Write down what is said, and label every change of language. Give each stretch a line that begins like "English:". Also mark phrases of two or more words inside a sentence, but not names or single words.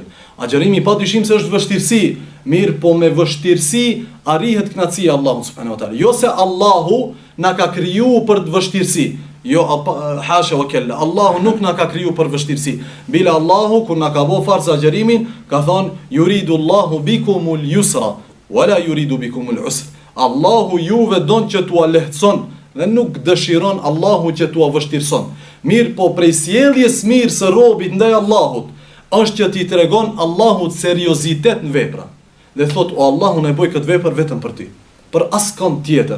Albanian: Agjerimi padyshim se është vështirësi, mirë po me vështirësi arrihet kënaqësia e Allahut
Arabic: سبحانه وتعالى.
Albanian: Jo se Allahu na ka kriju për të vështirësi.
Arabic: Jo, حاشا وكلا.
Albanian: Allahu nuk na ka kriju për vështirësi. Bila Allahu, kur na ka bo farz agjerimin, ka thonë,
Arabic: يريد الله بكم اليسر ولا يريد بكم العسر.
Albanian: Allahu juve don që t'ua lehtëson, dhe nuk dëshiron Allahu që t'ua vështirëson. Mirë po prej sjelljes mirë së robit ndaj Allahut, është që ti tregon Allahut seriozitet në vepra. Dhe thot, o Allahu ne boj këtë vepër vetëm për ty. Për askon tjetër.